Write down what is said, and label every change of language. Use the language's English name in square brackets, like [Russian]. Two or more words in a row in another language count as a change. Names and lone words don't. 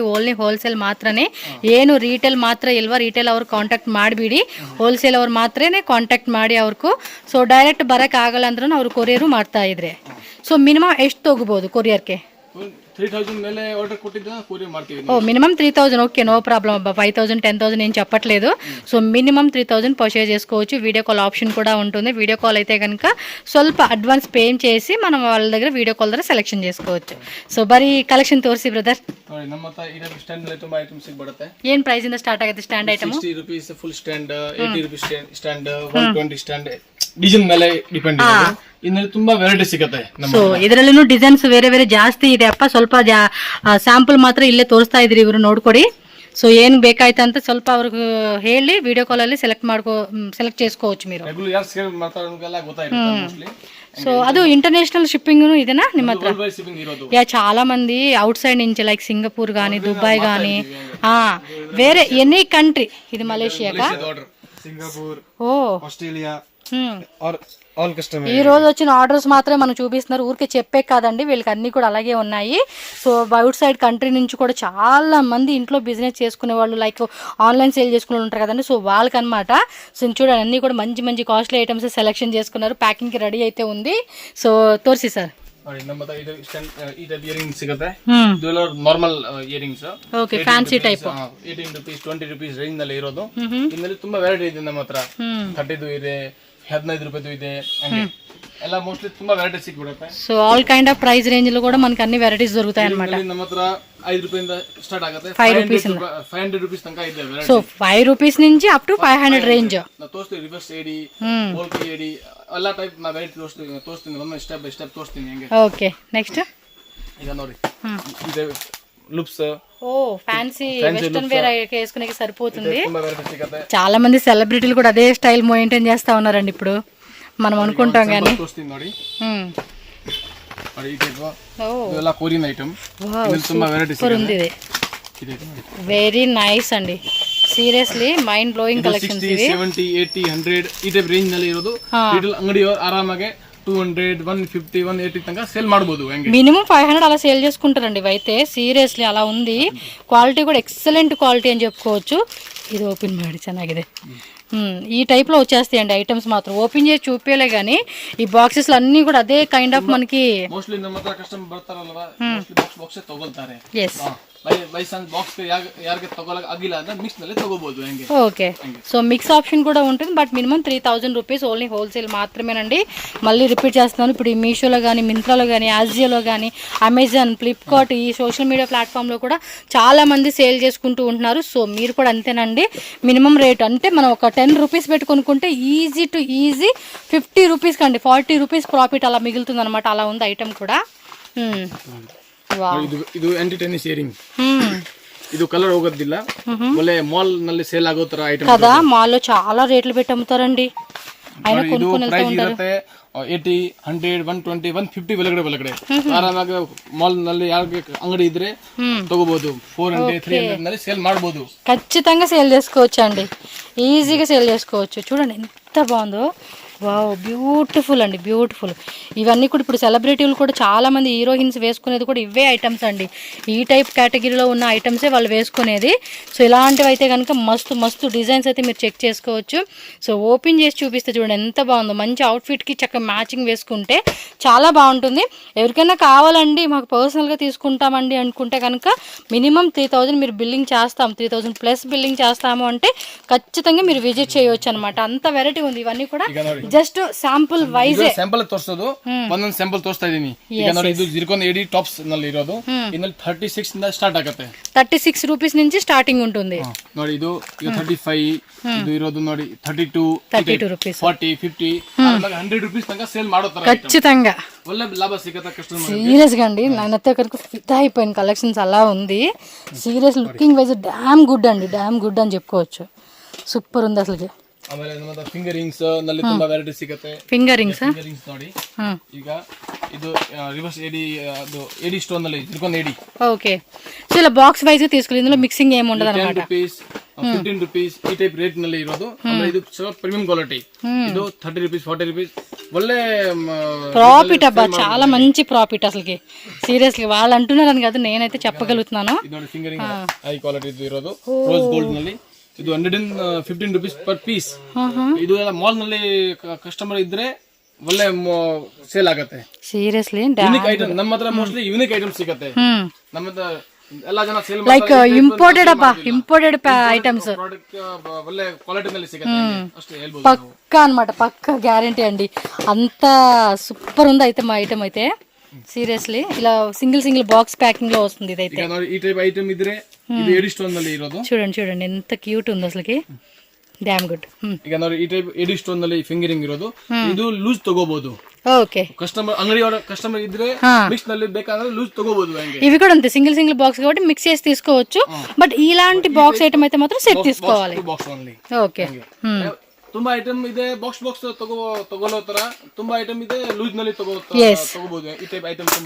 [English] only wholesale [Kannada] ಮಾತ್ರನೇ, ಏನು ರೀಟೇಲ್ ಮಾತ್ರ ಇಲ್ವಾ, ರೀಟೇಲ್ ಅವ್ರು ಕಾಂಟ್ಯಾಕ್ಟ್ ಮಾಡಿಬಿಡಿ. ಹೋಲ್ಸೇಲ್ ಅವ್ರು ಮಾತ್ರನೇ ಕಾಂಟ್ಯಾಕ್ಟ್ ಮಾಡಿ ಅವ್ರಿಗೂ. [English] so direct [Kannada] ಬರೋಕ್ಕೆ ಆಗಲ್ಲ ಅಂದ್ರೆ ಅವ್ರು ಕೊರಿಯರು ಮಾಡ್ತಾ ಇದ್ರೆ. [English] so minimum [Kannada] ಎಷ್ಟು ತಗೋಬೋದು ಕೊರಿಯರ್ಗೆ? 3,000 ಮೇಲೆ ಆರ್ಡರ್ ಕೊಟ್ಟಿದ್ದ ಕೊರಿಯರ್ ಮಾಡ್ತೀವಿ. [Telugu] ఓ మినిమం 3,000. [English] okay, no problem [Telugu] అబ్బా. 5,000 10,000 ఏం చెప్పట్లేదు. [English] so minimum [Telugu] 3,000 పర్చేజ్ చేసుకోవచ్చు. [English] video call option [Telugu] కూడా ఉంటుంది. [English] video call [Telugu] అయితే కనుక ಸ್ವಲ್ಪ [English] advance pay [Telugu] చేసి మనం వాళ్ళ దగ్గర [English] video call [Telugu] ద్వారా సెలెక్షన్ చేసుకోవచ్చు. [Kannada] సో ಬರೀ ಕಲೆಕ್ಷನ್ ತೋರಿಸಿ ಬ್ರದರ್. ನೋಡಿ, ನಮ್ಮ ಹತ್ರ ಇದೆ ಸ್ಟ್ಯಾಂಡ್ ಅಲ್ಲಿ ತುಂಬಾ ಐಟಮ್ಸ್ ಸಿಗುತ್ತೆ. ಏನು ಪ್ರೈಸ್ ಇಂದ ಸ್ಟಾರ್ಟ್ ಆಗುತ್ತೆ [English] stand item? 60 rupees full stand, 80 rupees stand, 120 stand. [Kannada] ಡಿಸೈನ್ ಮೇಲೆ ಡಿಪೆಂಡ್ ಇದೆ. ಇನ್ನಲ್ಲಿ ತುಂಬಾ ವೆರೈಟಿ ಸಿಗುತ್ತೆ. ಸೊ ಇದರಲ್ಲೂ ಡಿಸೈನ್ಸ್ ಬೇರೆ ಜಾಸ್ತಿ ಇದೆ ಅಪ್ಪ. ಸ್ವಲ್ಪ ಸ್ಯಾಂಪಲ್ ಮಾತ್ರ ಇಲ್ಲೇ ತೋರಿಸ್ತಾ ಇದ್ರಿ ಇವರು, ನೋಡ್ಕೊಡಿ. సో ఏం ಬೇಕಾಯ್ತು ಅಂತ ಸ್ವಲ್ಪ ಅವ್ರಿಗೆ ಹೇಳಿ [English] video call [Kannada] ಅಲ್ಲಿ ಸೆಲೆಕ್ಟ್ [Telugu] చేసుకోవచ్చు మీరు. [Kannada] సో ಅದು [English] international shipping [Kannada] ఇదేనా ನಿಮ್ಮ హత్ర? [Telugu] యా, చాలా మంది [English] outside [Telugu] నుంచి లైక్ సింగపూర్ కానీ, దుబాయ్ కానీ, వేరే [English] any country. [Telugu] ఇది మలేషియాగా, సింగపూర్, ఓ ఆస్ట్రేలియా, ఈ రోజు వచ్చిన ఆర్డర్స్ మాత్రమే మనం చూపిస్తున్నారు. ఊరికే చెప్పే కాదండి, వీళ్ళకి అన్ని కూడా అలాగే ఉన్నాయి. సో [English] outside country [Telugu] నుంచి కూడా చాలా మంది ఇంట్లో బిజినెస్ చేసుకునే వాళ్ళు, [English] like online sale [Telugu] చేసుకునే వాళ్ళు ఉంటారు కదండి. సో వాళ్ళకి అనమాట. సో చూడండి, అన్ని కూడా మంచి [English] costly items selection [Telugu] చేసుకున్నారు. ప్యాకింగ్ కి రెడీ అయితే ఉంది. సో తోర్సి సార్. [Kannada] ಸಿಗುತ್ತೆ [English] normal earrings. okay, fancy type [Kannada] 18 ರೂಪೀಸ್ 20 [English] rupees range [Kannada] ನಲ್ಲಿ ಇರೋದು. ಇದರಲ್ಲಿ ತುಂಬಾ ವೆರೈಟಿ ಇದೆ ನಮ್ಮ ಹತ್ರ. 30 ಇದೆ, 15 ರೂಪಾಯಿದು ಇದೆ, ಎಲ್ಲ ಮೋಸ್ಟ್ಲಿ ತುಂಬಾ ವೆರೈಟಿ ಸಿಕ್ಬಿಡುತ್ತೆ. ಸೊ [English] all kind of price range [Telugu] లో కూడా మనకి అన్ని వెరైటీస్ దొరుకుతాయి అన్నమాట. [Kannada] ನಮ್ಮ హತ್ರ 5 ರೂಪಾಯಿಂದ ಸ್ಟಾರ್ಟ್ ಆಗುತ್ತೆ. 500 ರೂಪೀಸ್ ತನಕ ಇದೆ ವೆರೈಟಿ. [Telugu] సో 5 రూపీస్ నుంచి [English] up to [Telugu] 500 ರೇಂಜ್. [Kannada] ನಾವು ತೋರಿಸ್ತೀವಿ. [English] reverse AD, [Kannada] ಓಲ್ಕಿ ಏಡಿ, ಎಲ್ಲ ಟೈಪ್ ನಾ ವೆರೈಟಿ ತೋರಿಸ್ತೀನಿ. ಒಮ್ಮೆ [English] step by step [Kannada] ತೋರಿಸ್ತೀನಿ ಹೆಂಗೆ. [English] okay, next [Kannada] ಈಗ ನೋಡಿ, ಇದೆ ಲುಪ್ಸ್. [Telugu] ఓ [English] fancy western wear [Telugu] వేసుకునే సరిపోతుంది. చాలా మంది సెలబ్రిటీలు కూడా అదే [English] style maintain [Telugu] చేస్తా ఉన్నారండి ఇప్పుడు. మనం అనుకుంటాం కానీ [Kannada] ನೋಡಿ ಈ ಟೈಪ್ ಓ ಇದೆಲ್ಲ [English] Korean item [Kannada] ವಾವ್ ಇದ್ರಲ್ಲಿ ತುಂಬಾ ವೆರೈಟೀಸ್ [Telugu] ಸೂಪರ್ ఉంది ఇది [Kannada] ಇದೆ [English] very nice అండి seriously mind blowing collections [Telugu] 60 ఇవి [Kannada] 70 80 100 ಈ ಟೈಪ್ ರೇಂಜ್ ನಲ್ಲಿ ಇರೋದು ರಿಟೇಲ್ ಅಂಗಡಿಯವರು ಆರಾಮಾಗಿ 200 150 180 ತನಕ ಸೇಲ್ ಮಾಡಬಹುದು ಹಂಗೆ [Telugu] మినిమం 500 అలా సేల్ చేసుకుంటారండి ఇవైతే సీరియస్లీ అలా ఉంది క్వాలిటీ కూడా [English] excellent quality [Telugu] అని చెప్పుకోవచ్చు ఇది ఓపెన్ [Kannada] ಮಾಡಿ ಚೆನ್ನಾಗಿದೆ [Telugu] ఈ టైప్లో వచ్చేస్తాయండి ఐటమ్స్ మాత్రం ఓపెన్ చేసి చూపేలే కానీ ఈ బాక్సెస్లు అన్నీ కూడా అదే [English] kind of [Telugu] మనకి [Kannada] ಮೋಸ್ಟ್ಲಿ ನಮ್ಮ ಹತ್ರ ಕಸ್ಟಮರ್ ಬರ್ತಾರಲ್ವಾ ಮೋಸ್ಟ್ಲಿ ಬಾಕ್ಸ್ ತಗೊಳ್ತಾರೆ ఎస్ [English] by chance [Kannada] ಬಾಕ್ಸ್ ಯಾರಿಗೆ ತಗೊಳಕ್ ಆಗಿಲ್ಲ ಅಂದ್ರೆ ಮಿಕ್ಸ್ ನಲ್ಲಿ ತಗೋಬಹುದು ಹಂಗೆ [English] okay so mix option [Telugu] కూడా ఉంటుంది [English] but minimum [Telugu] 3000 [English] rupees only wholesale [Telugu] మాత్రమేనండి మళ్ళీ రిపీట్ చేస్తున్నాను ఇప్పుడు ఈ మీషోలో కానీ మింత్రాలో కానీ ఆజియోలో కానీ అమెజాన్ ఫ్లిప్కార్ట్ ఈ [English] social media [Telugu] ప్లాట్ఫామ్లో కూడా చాలామంది సేల్ చేసుకుంటూ ఉంటున్నారు సో మీరు కూడా అంతేనండి [English] minimum rate [Telugu] అంటే మనం ఒక 10 రూపీస్ పెట్టి కొనుక్కుంటే [English] easy to easy [Telugu] 50 రూపీస్ కండి 40 [English] rupees profit [Telugu] అలా మిగులుతుంది అనమాట అలా ఉంది ఐటమ్ కూడా [Kannada] ಇದು [English] anti tennis earring [Kannada] ಇದು ಕಲರ್ ಹೋಗೋದಿಲ್ಲ ಒಳ್ಳೆ ಮಾಲ್ ನಲ್ಲಿ ಸೇಲ್ ಆಗೋ ತರ ಐಟಮ್ [Telugu] కదా మాల్లో చాలా రేట్లు పెట్టి అమ్ముతారండి ఆయన కొనుక్కొని వెళ్తూ [Kannada] ಪ್ರೈಸ್ [Telugu] ఉంటారు [Kannada] ಇರುತ್ತೆ 80 100 120 150 ಒಳಗಡೆ ಆರಾಮಾಗಿ ಮಾಲ್ ನಲ್ಲಿ ಯಾರಿಗೆ ಅಂಗಡಿ ಇದ್ರೆ ತಗೋಬಹುದು 400 300 ನಲ್ಲಿ ಸೇಲ್ ಮಾಡಬಹುದು [Telugu] ఖచ్చితంగా సేల్ చేసుకోవచ్చు అండి ఈజీగా సేల్ చేసుకోవచ్చు చూడండి ఎంత బాగుందో [English] wow beautiful [Telugu] అండి బ్యూటిఫుల్ ఇవన్నీ కూడా ఇప్పుడు సెలబ్రిటీలు కూడా చాలా మంది హీరోయిన్స్ వేసుకునేది కూడా ఇవే ఐటమ్స్ అండి ఈ టైప్ కేటగిరీలో ఉన్న ఐటమ్సే వాళ్ళు వేసుకునేది సో ఇలాంటివి అయితే కనుక మస్తు మస్తు డిజైన్స్ అయితే మీరు చెక్ చేసుకోవచ్చు సో ఓపెన్ చేసి చూపిస్తే చూడండి ఎంత బాగుందో మంచి అవుట్ఫిట్కి చక్కగా మ్యాచింగ్ వేసుకుంటే చాలా బాగుంటుంది ఎవరికైనా కావాలండి మాకు పర్సనల్గా తీసుకుంటామండి అనుకుంటే కనుక మినిమం 3000 మీరు బిల్లింగ్ చేస్తాం 3000 [English] plus billing [Telugu] చేస్తాము అంటే ఖచ్చితంగా మీరు విజిట్ చేయవచ్చు అనమాట అంత వెరైటీ ఉంది ఇవన్నీ కూడా [English] just sample wise [Kannada] ಸ್ಯಾಂಪಲ್ ತೋರಿಸೋದು ಒಂದೊಂದು ಸ್ಯಾಂಪಲ್ ತೋರಿಸ್ತಾ ಇದೀನಿ ಈಗ ನೋಡಿ ಇದು ಜಿರ್ಕಾನ್ 80 ಟಾಪ್ಸ್ ನಲ್ಲಿ ಇರೋದು ಇದ್ರಲ್ಲಿ 36 ಇಂದ ಸ್ಟಾರ್ಟ್ ಆಗುತ್ತೆ [Telugu] 36 రూపీస్ నుంచి స్టార్టింగ్ ఉంటుంది [Kannada] ನೋಡಿ ಇದು 35 ಇದು ಇರೋದು ನೋಡಿ 32 [Telugu] రూపీస్ [Kannada] 40 50 100 రూపీస్ ತನಕ ಸೇಲ್ ಮಾಡೋ ತರ [Telugu] ఖచ్చితంగా [Kannada] ಒಳ್ಳೆ ಲಾಭ ಸಿಗುತ್ತೆ ಕಸ್ಟಮರ್ [Telugu] సీరియస్ గా అండి నేనైతే అక్కడికి ఫిదా అయిపోయిన కలెక్షన్స్ అలా ఉంది [English] serious looking wise damn good [Telugu] అండి [English] damn good [Telugu] అని చెప్పుకోవచ్చు సూపర్ ఉంది అసలు [Kannada] ಆಮೇಲೆ ನಮ್ಮ [English] finger rings [Kannada] ನಲ್ಲಿ ತುಂಬಾ ವೆರೈಟಿ ಸಿಗುತ್ತೆ [English] finger rings [Kannada] ನೋಡಿ ಈಗ ಇದು [English] reverse AD [Kannada] ಅದು [English] AD stone [Kannada] ನಲ್ಲಿ [English] zircon AD [Telugu] ఓకే సో ఇలా [English] box wise [Telugu] తీసుకుని ఇందులో మిక్సింగ్ ఏమి ఉండదు అన్నమాట [Kannada] 10 రూపీస్ 15 రూపీస్ ಈ ಟೈಪ್ ರೇಟ್ ನಲ್ಲಿ ಇರೋದು ಆಮೇಲೆ ಇದು [English] premium quality [Kannada] ಇದು 30 రూపీస్ 40 రూపీస్ ಒಳ್ಳೆ [Telugu] ప్రాఫిట్ అబ్బా చాలా మంచి ప్రాఫిట్ అసలుకి సీరియస్లీ వాళ్ళు అంటున్నారని కదా నేనైతే చెప్పగలుగుతున్నాను [Kannada] ಇದು ನೋಡಿ ಫಿಂಗರಿಂಗ್ [English] high quality [Kannada] ಇರೋದು [English] rose gold [Kannada] ನಲ್ಲಿ ಇದು 115 [English] rupees per piece [Kannada] ಇದು ಎಲ್ಲ ಮಾಲ್ ನಲ್ಲಿ ಕಸ್ಟಮರ್ ಇದ್ರೆ ಒಳ್ಳೆ ಸೇಲ್ ಆಗುತ್ತೆ [Telugu] సీరియస్లీ [English] unique item [Kannada] ನಮ್ಮ ಹತ್ರ ಮೋಸ್ಟ್ಲಿ [English] unique item [Kannada] ಸಿಗುತ್ತೆ ನಮ್ಮ ಹತ್ರ ಎಲ್ಲ ಜನ ಸೇಲ್ [English] like imported అబ్బా imported items [Kannada] ಪ್ರಾಡಕ್ಟ್ ಒಳ್ಳೆ ಕ್ವಾಲಿಟಿ ನಲ್ಲಿ ಸಿಗುತ್ತೆ ಅಷ್ಟೇ ಹೇಳ್ಬೋದು [Telugu] పక్కా అన్నమాట పక్కా గ్యారంటీ అండి అంత సూపర్ ఉంది అయితే మా ఐటమ్ అయితే సీరియస్లీ ఇలా [English] single box packing [Telugu] లో వస్తుంది ఇదైతే [Kannada] ಈಗ ನೋಡಿ ಈ ಟೈಪ್ ಐಟಮ್ ಇದ್ರೆ ಇದು [English] AD stone [Kannada] ನಲ್ಲಿ ಇರೋದು [Telugu] చూడండి ఎంత క్యూట్ ఉంది అసలుకి [English] damn good [Kannada] ಈಗ ನೋಡಿ ಈ ಟೈಪ್ [English] AD stone [Kannada] ನಲ್ಲಿ ಫಿಂಗರಿಂಗ್ ಇರೋದು ಇದು ಲೂಸ್ ತಗೋಬಹುದು [Telugu] ఓకే [Kannada] ಕಸ್ಟಮರ್ ಅಂಗಡಿ ಕಸ್ಟಮರ್ ಇದ್ರೆ ಮಿಕ್ಸ್ ನಲ್ಲಿ ಬೇಕಾದ್ರೆ ಲೂಸ್ ತಗೋಬಹುದು ಹಂಗೆ [Telugu] ఇవి కూడా అంతే [English] single box [Telugu] కాబట్టి మిక్స్ చేసి తీసుకోవచ్చు బట్ ఇలాంటి [English] box item [Telugu] అయితే మాత్రం సెట్ తీసుకోవాలి [English] box only [Telugu] ఓకే [Kannada] ತುಂಬಾ ಐಟಮ್ ಇದೆ ಬಾಕ್ಸ್ ತಗೊಳ್ಳೋ ತರ ತುಂಬಾ ಐಟಮ್ ಇದೆ ಲೂಸ್ ನಲ್ಲಿ ತಗೋಬಹುದು ಈ ಟೈಪ್ ಐಟಮ್ ತುಂಬಾ